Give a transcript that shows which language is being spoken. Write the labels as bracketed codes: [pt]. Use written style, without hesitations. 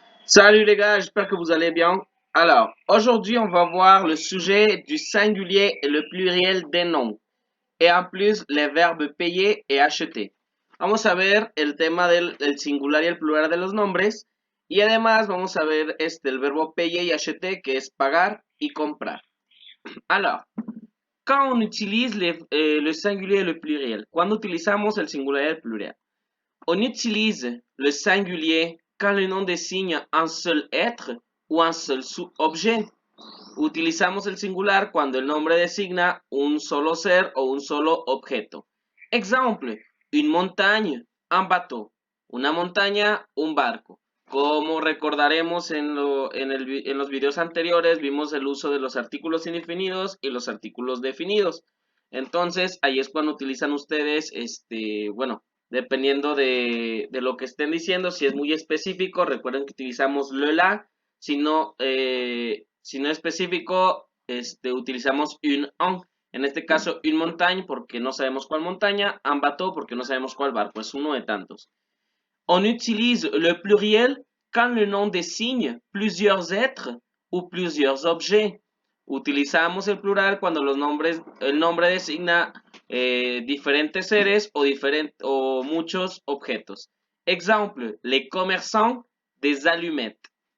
[fr] Salut les gars, j'espère que vous allez bien. Alors, aujourd'hui, on va voir le sujet du singulier et le pluriel des noms. Y en plus, les verbes payer y acheter. [es] Vamos a ver el tema del singular y el plural de los nombres. Y además vamos a ver el verbo payer y acheter, que es pagar y comprar. [fr] Alors, quand on utilise le singulier et le pluriel, [es] cuando utilizamos el singular y el plural, [fr] on utilise le singulier quand le nom désigne un seul être ou un seul objet. [es] Utilizamos el singular cuando el nombre designa un solo ser o un solo objeto. [fr] Exemple, une montagne, un bateau. [es] Una montaña, un barco. Como recordaremos en los videos anteriores, vimos el uso de los artículos indefinidos y los artículos definidos. Entonces, ahí es cuando utilizan ustedes, bueno, dependiendo de lo que estén diciendo, si es muy específico, recuerden que utilizamos le la, si no específico, utilizamos un. En este caso, une montagne porque no sabemos cuál montaña, un bateau porque no sabemos cuál barco, es uno de tantos. [fr] On utilise le pluriel quand le nom désigne plusieurs êtres ou plusieurs objets. [es] Utilizamos el plural cuando el nombre designa diferentes seres o muchos objetos. [fr] Exemple, les commerçants des allumettes.